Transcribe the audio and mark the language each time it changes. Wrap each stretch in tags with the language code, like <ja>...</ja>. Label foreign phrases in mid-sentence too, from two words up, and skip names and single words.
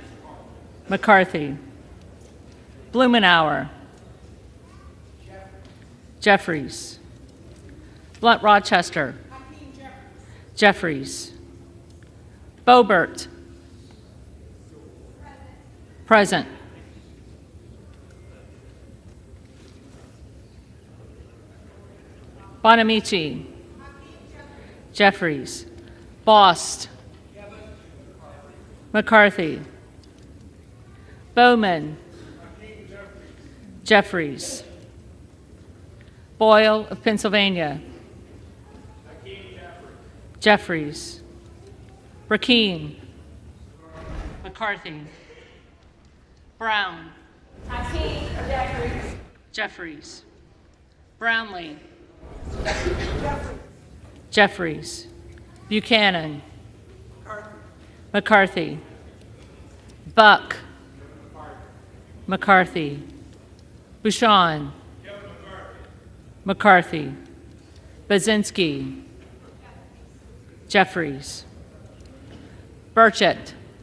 <en>McCarthy. Blumenauer. Jeffries. Blunt Rochester. Jeffries. Boebert. Present. Bonamici. Jeffries. Bost. McCarthy. Bowman. Jeffries. Boyle of Pennsylvania. Jeffries. Rakeen. McCarthy. Brown. Jeffries. Brownlee. Jeffries. Buchanan. McCarthy. Buck. McCarthy. Bouchon. McCarthy. Baczynski. Jeffries. Burchett.</en>